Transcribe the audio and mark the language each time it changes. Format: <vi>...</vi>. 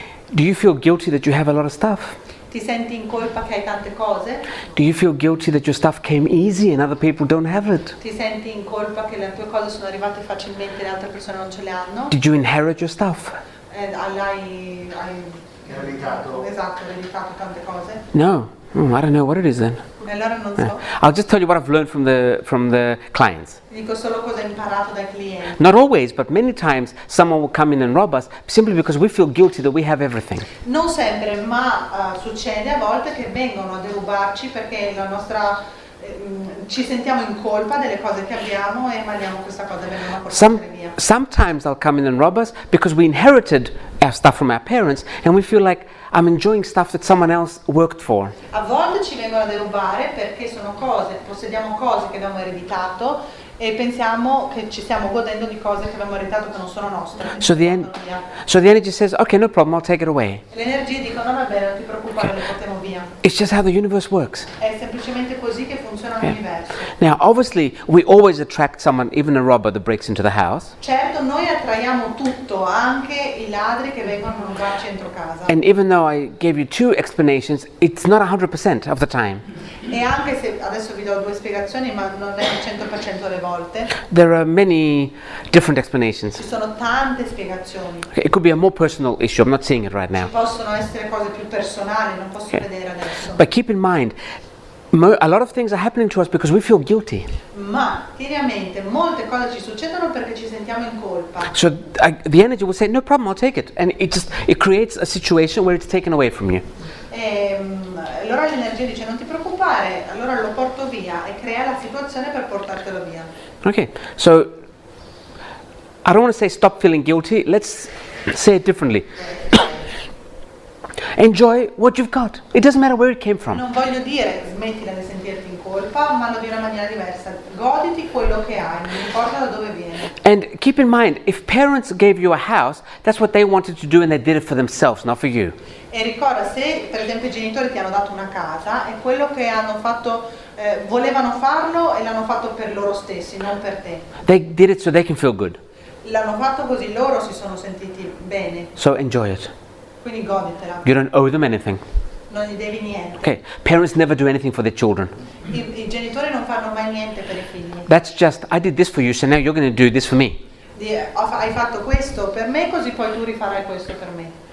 <en>Do you feel guilty that you have a lot of stuff?</en> <it>Ti senti in colpa che hai tante cose?</it> <en>Do you feel guilty that your stuff came easy and other people don't have it?</en> <it>Ti senti in colpa che le tue cose sono arrivate facilmente e le altre persone non ce le hanno?</it> <en>Did you inherit your stuff?</en> <it>Hai Ereditato. esatto, ereditato tante cose? No.</it> <en>I don't know what it is then.</en> <it>E allora non so.</it> <en>I'll just tell you what I've learned from the clients.</en> <it>Ti dico solo cosa hai imparato dai clienti.</it> <en>Not always, but many times someone will come in and rob us simply because we feel guilty that we have everything.</en> <it>Non sempre, ma succede a volte che vengono a derubarci perché la nostra ci sentiamo in colpa delle cose che abbiamo e mandiamo questa cosa e vengono a portarle via.</it> <en>Sometimes they'll come in and rob us because we inherited our stuff from our parents and we feel like I'm enjoying stuff that someone else worked for.</en> <it>A volte ci vengono a derubare perché sono cose, possediamo cose che abbiamo ereditato e pensiamo che ci stiamo godendo di cose che abbiamo ereditato che non sono nostre.</it> <en>So the energy says, okay, no problem, I'll take it away.</en> <it>Le energie dicono va bene, non ti preoccupare, le portiamo via.</it> <en>It's just how the universe works.</en> <it>È semplicemente così che funziona l'universo.</it> <en>Now, obviously, we always attract someone, even a robber that breaks into the house.</en> <it>Certo, noi attraiamo tutto, anche i ladri che vengono a rubarci dentro casa.</it> <en>And even though I gave you 2 explanations, it's not 100% of the time.</en> <it>E anche se adesso vi do 2 spiegazioni, ma non è il 100% delle volte,</it> <en>There are many different explanations.</en> <it>ci sono tante spiegazioni.</it> <en>Okay, it could be a more personal issue. I'm not seeing it right now.</en> <it>Possono essere cose più personali, non posso vedere adesso.</it> <en>But keep in mind, a lot of things are happening to us because we feel guilty.</en> <it>Ma tieni a mente, molte cose ci succedono perché ci sentiamo in colpa.</it> <en>So the energy will say, no problem, I'll take it. And it creates a situation where it's taken away from you.</en> <it>E allora l'energia dice non ti preoccupare, allora lo porto via e crea la situazione per portartelo via.</it> <en>Okay, so I don't want to say stop feeling guilty. Let's say it differently. Enjoy what you've got. It doesn't matter where it came from.</en> <it>Non voglio dire smettila di sentirti in colpa, ma lo dico in una maniera diversa. Goditi quello che hai, non importa da dove viene.</it> <en>And keep in mind, if parents gave you a house, that's what they wanted to do and they did it for themselves, not for you.</en> <it>E ricorda, se per esempio i genitori ti hanno dato una casa, è quello che hanno fatto, volevano farlo e l'hanno fatto per loro stessi, non per te.</it> <en>They did it so they can feel good.</en> <it>L'hanno fatto così loro si sono sentiti bene,</it> <en>So enjoy it.</en> <it>quindi goditela,</it> <en>You don't owe them anything.</en> <it>non gli devi niente.</it> <en>Okay, parents never do anything for their children.</en> <it>I genitori non fanno mai niente per i figli.</it> <en>That's just, I did this for you, so now you're going to do this for me.</en> <it>Hai fatto questo per me, così poi tu rifarai questo per me.</it>